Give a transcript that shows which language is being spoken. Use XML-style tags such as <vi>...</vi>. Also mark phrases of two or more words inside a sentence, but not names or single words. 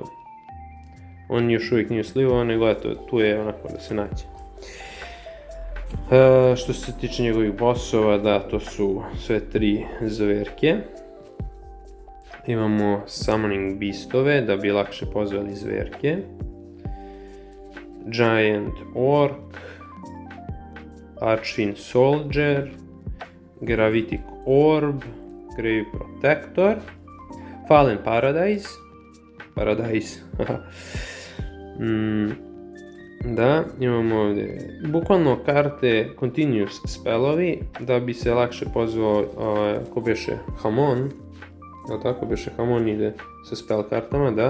<sr>On još uvijek nije slivao, nego eto, tu je onako da se nađe. Što se tiče njegovih bossova, da, to su sve 3 zverke. Imamo Summoning Beastove, da bi lakše pozvali zverke. Giant Orc, Archfiend Soldier, Gravitic Orb, Grave Protector, Fallen Paradise, da, imamo ovdje bukvalno karte</sr> <en>Continuous spellovi,</en> <sr>da bi se lakše pozvao, ko beše Hamon, jel tako beše Hamon ide sa spell kartama, da.</sr>